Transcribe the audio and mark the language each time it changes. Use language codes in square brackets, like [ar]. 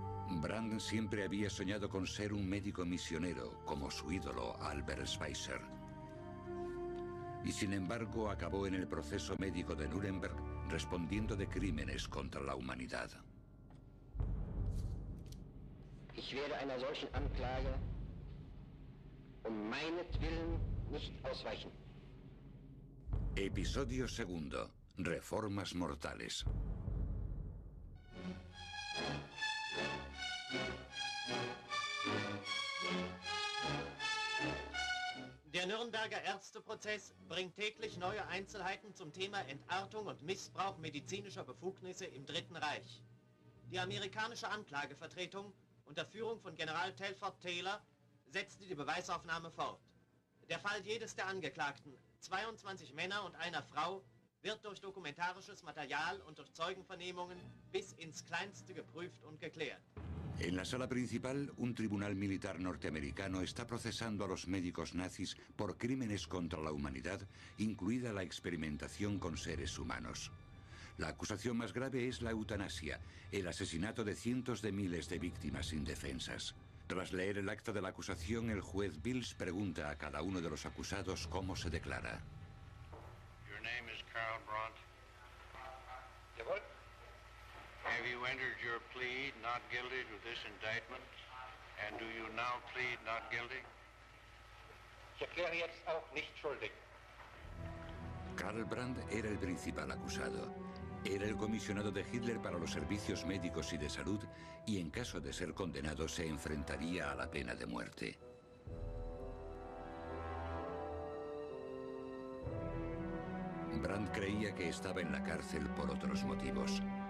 [es] Brandt siempre había soñado con ser un médico misionero, como su ídolo Albert Schweitzer. Y sin embargo acabó en el proceso médico de Nuremberg respondiendo de crímenes contra la humanidad. [de] Ich werde einer solchen Anklage meinetwillen nicht ausweichen. [es] Episodio segundo. Reformas mortales. [de] Der Nürnberger Ärzteprozess bringt täglich neue Einzelheiten zum Thema Entartung und Missbrauch medizinischer Befugnisse im Dritten Reich. Die amerikanische Anklagevertretung unter Führung von General Telford Taylor setzte die Beweisaufnahme fort. Der Fall jedes der Angeklagten, 22 Männer und einer Frau, wird durch dokumentarisches Material und durch Zeugenvernehmungen bis ins Kleinste geprüft und geklärt. [es] En la sala principal, un tribunal militar norteamericano está procesando a los médicos nazis por crímenes contra la humanidad, incluida la experimentación con seres humanos. La acusación más grave es la eutanasia, el asesinato de cientos de miles de víctimas indefensas. Tras leer el acta de la acusación, el juez Bills pregunta a cada uno de los acusados cómo se declara. [en] Your name is Karl Brandt. [de] Jawohl. [en] Have you entered your plea not guilty to this indictment? And do you now plead not guilty? [de] Ich erkläre jetzt auch nicht schuldig. [es] Karl Brandt era el principal acusado. Era el comisionado de Hitler para los servicios médicos y de salud y en caso de ser condenado se enfrentaría a la pena de muerte. Brandt creía que estaba en la cárcel por otros motivos.